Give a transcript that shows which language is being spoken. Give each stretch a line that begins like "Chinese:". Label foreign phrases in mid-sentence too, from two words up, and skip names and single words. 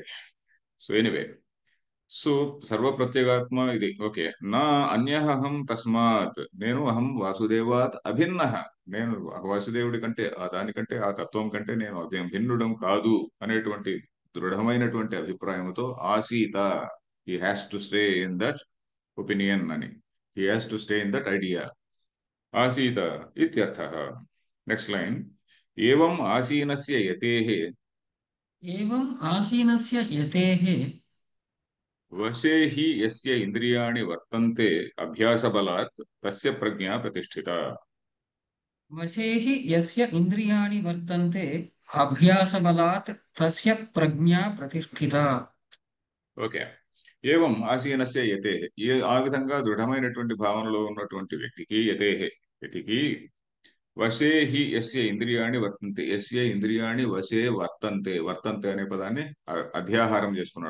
English: so anyway,
Telugu: సో
Sanskrit: సర్వ ప్రత్యేగాత్మ
Telugu: ఇది ఓకే.
Sanskrit: నా అన్యహం తస్మాత్, నేను అహం వాసుదేవాత్ అభిన్నః.
Telugu: నేను వాసుదేవుడి కంటే, ఆ దానికంటే, ఆ తత్వం కంటే నేను భిన్నుడం కాదు అనేటువంటి దృఢమైనటువంటి అభిప్రాయంతో ఆసీత.
English: he has to stay in that opinion అని. he has to stay in that idea.
Sanskrit: ఆసీత ఇత్యర్థః.
English: next line.
Sanskrit: ఏవం ఆసీనస్య యతేః एवम् आसीनस्य यतेः వశే హి యస్య ఇంద్రియాణి వర్తంతే అభ్యాసబలాత్ తస్య ప్రజ్ఞా ప్రతిష్ఠిత. वशे हि यस्य इन्द्रियाणि वर्तन्ते अभ्यासबलात् तस्य प्रज्ञा प्रतिष्ठिता। ఓకే. ఏవం ఆసీనస్య యతే.
Telugu: ఆ విధంగా దృఢమైనటువంటి భావనలో ఉన్నటువంటి వ్యక్తికి, యతికి
Sanskrit: వశే హి యస్య ఇంద్రియాణి వర్తంతే. యస్య ఇంద్రియాణి వశే వర్తంతే.
Telugu: వర్తంతే అనే పదాన్ని అధ్యాహారం చేసుకున్నాడు.